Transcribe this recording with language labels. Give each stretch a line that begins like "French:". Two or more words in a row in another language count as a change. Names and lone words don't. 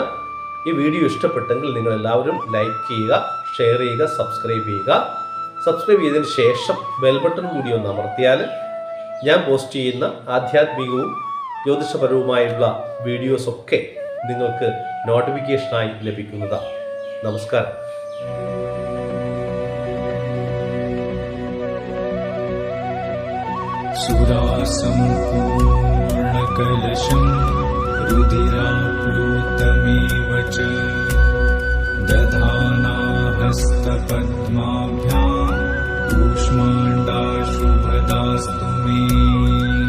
Malayalam: ഈ വീഡിയോ ഇഷ്ടപ്പെട്ടെങ്കിൽ നിങ്ങൾ എല്ലാവരും ലൈക്ക് ചെയ്യുക, ഷെയർ ചെയ്യുക, സബ്സ്ക്രൈബ് ചെയ്യുക. സബ്സ്ക്രൈബ് ചെയ്തതിന് ശേഷം
English: bell button
Malayalam: കൂടി ഒന്ന് അമർത്തിയാൽ ഞാൻ പോസ്റ്റ് ചെയ്യുന്ന ആധ്യാത്മികവും ജ്യോതിഷപരവുമായുള്ള വീഡിയോസൊക്കെ നിങ്ങൾക്ക് നോട്ടിഫിക്കേഷനായി ലഭിക്കുന്നതാണ്. നമസ്കാരം.
Sanskrit: सुरासम्पूर्णकलशं रुधिराप्लुतमेव च दधाना हस्तपद्माभ्यां कूष्माण्डा शुभदास्तु मे.